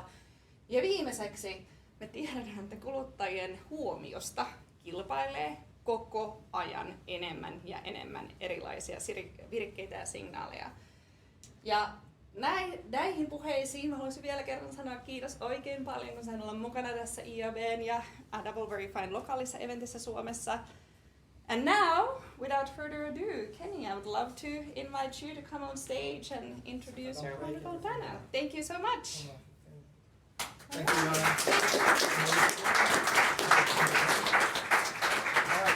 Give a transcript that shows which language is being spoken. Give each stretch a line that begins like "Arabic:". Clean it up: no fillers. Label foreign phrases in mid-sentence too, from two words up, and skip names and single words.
Finnish: Ja viimeiseksi me tiedetään, että kuluttajien huomiosta kilpailee koko ajan enemmän ja enemmän erilaisia virikkeitä ja signaaleja. Ja näihin puheisiin haluaisin vielä kerran sanoa kiitos oikein paljon, kun sain olla mukana tässä IABn ja DoubleVerifyn lokaalissa eventissä Suomessa.
English: And now, without further ado, Kenny, I would love to invite you to come on stage and introduce your wonderful panel. Thank you so much. Thank you, Jana. All right.